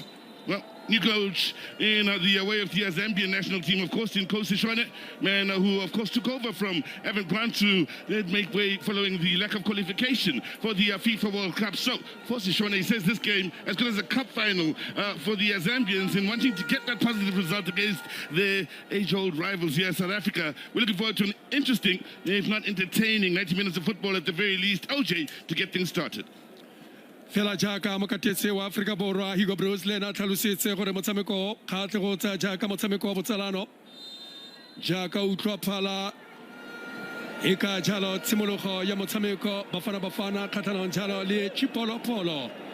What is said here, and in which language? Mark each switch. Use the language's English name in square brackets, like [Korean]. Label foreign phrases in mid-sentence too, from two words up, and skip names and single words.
[English] Well, new coach in the way of the Zambian national team, of course, in Kosi Shone, man who, of course, took over from Evan Grant to make way following the lack of qualification for the FIFA World Cup. So, Kosi Shone says this game, as good as a cup final for the Zambians, in wanting to get that positive result against their age-old rivals here in South Africa. We're looking forward to an interesting, if not entertaining, 90 minutes of football at the very least. OJ, to get things started. [Tswana] Fela jaaka mokatetsi wa Aforika Borwa Hugo Bruce le na tlhalosetse gore motshameko ga tle go tsa jaaka motshameko wa botsalano jaaka utlwa phala e ka jalo tshimologo ya motshameko bafana kgatlhanong jalo le Chipolopolo